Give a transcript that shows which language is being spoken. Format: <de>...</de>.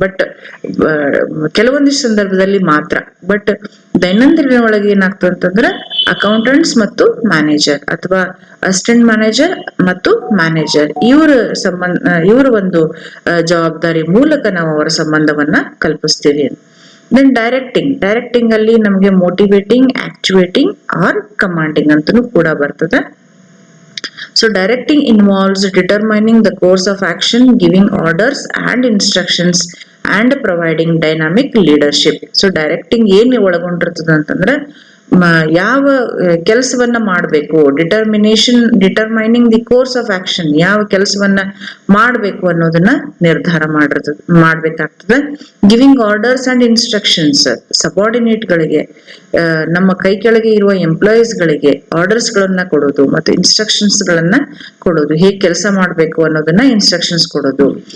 <kn>But ಕೆಲವೊಂದಿಷ್ಟು ಸಂದರ್ಭದಲ್ಲಿ ಮಾತ್ರ. ಬಟ್ ದೈನಂದಿನ ಒಳಗೆ ಏನಾಗ್ತದೆ ಅಂತಂದ್ರೆ ಅಕೌಂಟೆಂಟ್ಸ್ ಮತ್ತು ಮ್ಯಾನೇಜರ್, ಅಥವಾ ಅಸಿಸ್ಟೆಂಟ್ ಮ್ಯಾನೇಜರ್ ಮತ್ತು ಮ್ಯಾನೇಜರ್, ಇವರ ಒಂದು ಜವಾಬ್ದಾರಿ ಮೂಲಕ ನಾವು ಅವರ ಸಂಬಂಧವನ್ನ ಕಲ್ಪಿಸ್ತೀವಿ.</kn> <en>then directing ಅಲ್ಲಿ ನಮಗೆ motivating, actuating or commanding</en> <kn>ಅಂತನೂ ಕೂಡ ಬರ್ತದೆ.</kn> <en>So directing involves determining the course of action, giving orders and instructions, and providing dynamic leadership.</en> <kn>So directing ಏನ್ ಒಳಗೊಂಡಿರ್ತದ ಅಂತಂದ್ರೆ ಯಾವ ಕೆಲಸವನ್ನ ಮಾಡಬೇಕು,</kn> <en>determining the course of action,</en> <kn>ಯಾವ ಕೆಲಸವನ್ನ ಮಾಡಬೇಕು ಅನ್ನೋದನ್ನ ನಿರ್ಧಾರ ಮಾಡ್ಬೇಕಾಗ್ತದೆ.</kn> <en>giving orders and instructions,</en> <kn>subordinate ಗಳಿಗೆ, ನಮ್ಮ ಕೈ ಕೆಳಗೆ ಇರುವ ಎಂಪ್ಲಾಯೀಸ್ ಗಳಿಗೆ ಆರ್ಡರ್ಸ್ ಗಳನ್ನ ಕೊಡೋದು ಮತ್ತು ಇನ್ಸ್ಟ್ರಕ್ಷನ್ಸ್ ಗಳನ್ನ ಕೊಡೋದು, ಹೇಗೆ ಕೆಲಸ ಮಾಡಬೇಕು ಅನ್ನೋದನ್ನ ಇನ್ಸ್ಟ್ರಕ್ಷನ್ಸ್ ಕೊಡೋದು.</kn>